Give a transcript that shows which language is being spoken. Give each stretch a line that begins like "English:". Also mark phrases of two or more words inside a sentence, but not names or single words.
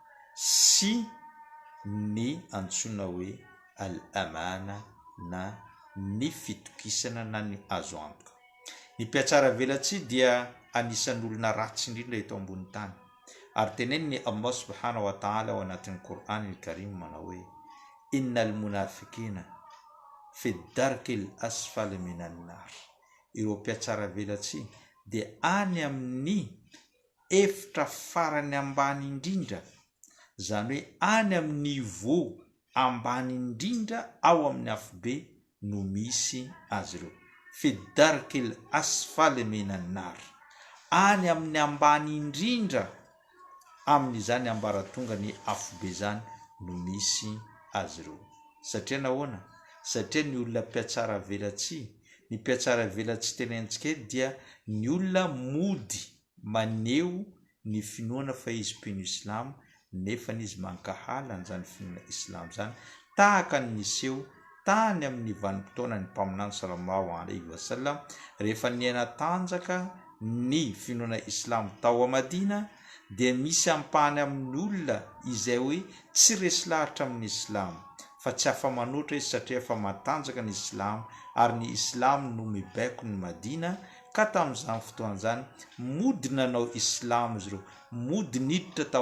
Malagasy: sy ny antsoina hoe al-amana na ny fitokisana na ny azo antoka. Ny mpiatsara velatsihy dia anisan'ny olona ratsy indrindra eto ambony tany, ary teneniny Allah
Arabic: سبحانه وتعالى
Malagasy: ao anatin'ny Qur'an al-Karim manao hoe
Arabic: إن المنافقين في الدرك الأسفل من النار.
Malagasy: Ireo mpiatsara velatsihy dia any amin'ny efitra farany ambany indrindra, zany hoe any amin'ny niveau ambany indrindra ao amin'ny afobe no misy azy ireo.
Arabic: في الدرك الأسفل من النار,
Malagasy: any amin'ny ambany indrindra amin'izany ambaratonga ny afobe zany no misy azy ireo. Satria nahoana? Satria ny olona mpiatsara velatsihy, ny mpiatsara velatsihy tenentsika dia ny olona mody maneho ny finoana fa izy mpino islam nefa izy mankahala an'izany finoana islam zany, tahaka ny niseho tany amin'ny vanim-potoana ny mpaminany
Arabic: صلى الله عليه وسلم
Malagasy: rehefa niaina tanjaka ny finoana islam tao Madina dia misy ampahany amin'ny olona izay hoe tsy resy lahatra amin'ny islam fa tsy afa-manoatra izy satria efa matanjaka ny islam ary ny islam no mibaiko ny Madina ka tamin'izany fotoan'izany mody nanao islam izy ireo, mody niditra tao